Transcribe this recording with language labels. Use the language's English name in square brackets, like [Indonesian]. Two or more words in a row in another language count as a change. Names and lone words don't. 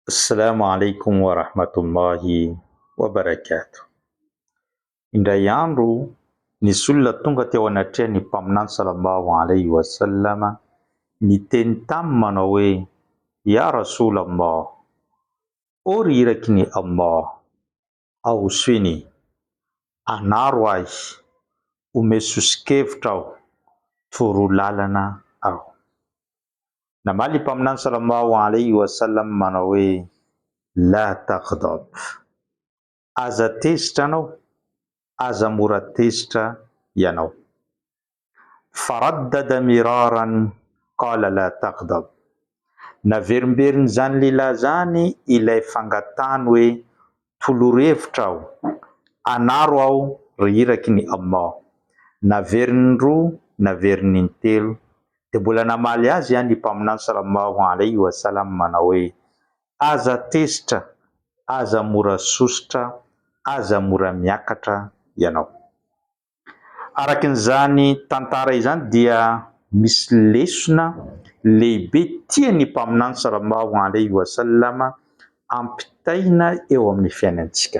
[Arabic] السلام عليكم ورحمة الله وبركاته. [Malagasy] Indray andro nisy olona tonga teo anatrehan'ny mpaminany [Arabic] صلى الله عليه وسلم [Malagasy] niteny taminy manao hoe: [Arabic] يا رسول الله, [Malagasy] ory irakin'ny Allah, ahosony anaro ahy, ome sosikevitra aho, toro lalana aho. Namaly mpaminany [Arabic] صلى الله عليه وسلم [Malagasy] manao hoe: [Arabic] لا تغضب, [Malagasy] aza tezitra anao, aza mora tezitra ianao. [Arabic] فردد مرارا قال لا تغضب, [Malagasy] naverimberiny zany lehilahy zany ilay fangatany hoe: tolohevitra aho, anaro aho ry irakin'ny Allah. Naveriny roa, naveriny telo, de mbola namaly azy ny mpaminany [Arabic] صلى الله عليه وسلم [Malagasy] manao hoe: aza tezitra, aza mora sositra, aza mora miakatra ianao. Arakin'izany tantara izany dia misy lesona lehibe tian'ny mpaminany [Arabic] صلى الله عليه وسلم [Malagasy] ampitaina eo amin'ny fiainantsika.